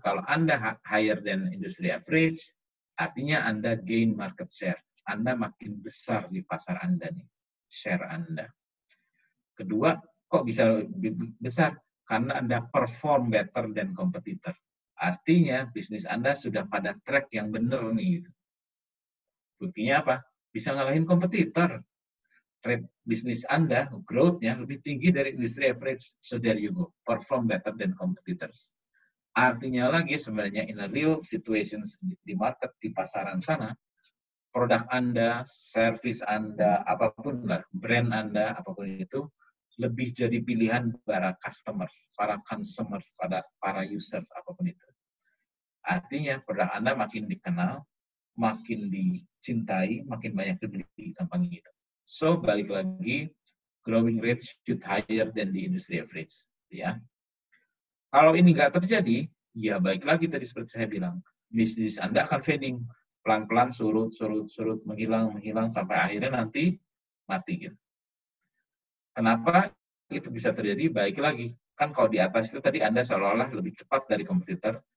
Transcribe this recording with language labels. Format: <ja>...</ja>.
<id>Kalau Anda</id> <en>higher than industry average,</en> <id>artinya Anda</id> <en>gain market share.</en> <id>Anda makin besar di pasar Anda nih, share Anda. Kedua, kok bisa lebih besar? Karena Anda</id> <en>perform better than competitor.</en> <id>Artinya bisnis Anda sudah pada track yang benar nih. Buktinya apa? Bisa ngalahin kompetitor. Rate bisnis Anda, growth-nya lebih tinggi dari</id> <en>industry average. So there you go, perform better than competitors.</en> <id>Artinya lagi sebenarnya</id> <en>in a real situation</en> <id>di market, di pasaran sana, produk Anda, service Anda, apapun lah, brand Anda, apapun itu, lebih jadi pilihan para customers, para consumers, para users, apapun itu. Artinya produk Anda makin dikenal, makin dicintai, makin banyak dibeli, gampang gitu.</id> <en>So,</en> <id>balik lagi,</id> <en>growing rate should higher than the industry average. Ya.</en> <id>Kalau ini nggak terjadi, ya baik lagi tadi seperti saya bilang, bisnis Anda akan fading, pelan-pelan surut, menghilang, sampai akhirnya nanti mati gitu. Kenapa itu bisa terjadi? Baik lagi, kan kalau di atas itu tadi Anda seolah-olah lebih cepat dari kompetitor.</id>